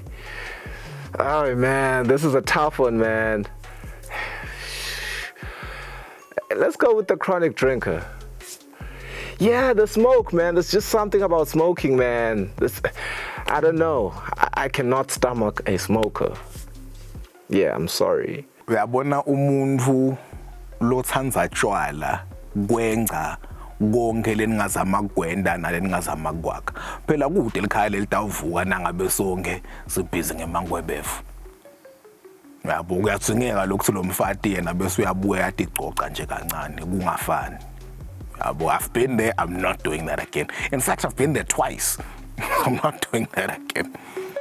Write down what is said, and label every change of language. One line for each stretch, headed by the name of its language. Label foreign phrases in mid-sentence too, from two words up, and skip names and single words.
English: Oh man, this is a tough one, man. Let's go with the chronic drinker. Yeah, the smoke, man. There's just something about smoking, man. I don't know. I cannot stomach a smoker. Yeah, I'm sorry.
Swati: Uyabona umuntu lothandza tshwala kwenga konke leningazama kwenda naleningazama kwakha. Phela kude likhaya lelitavuka nangabe sonke sibhizi ngemangwebefu. Yabo kuyathingeka lokho lo mfati yena bese uyabuya yathi icoca nje kancane kungafani.
English: Yabo I've been there, I'm not doing that again. In fact, I've been there twice. I'm not doing that again.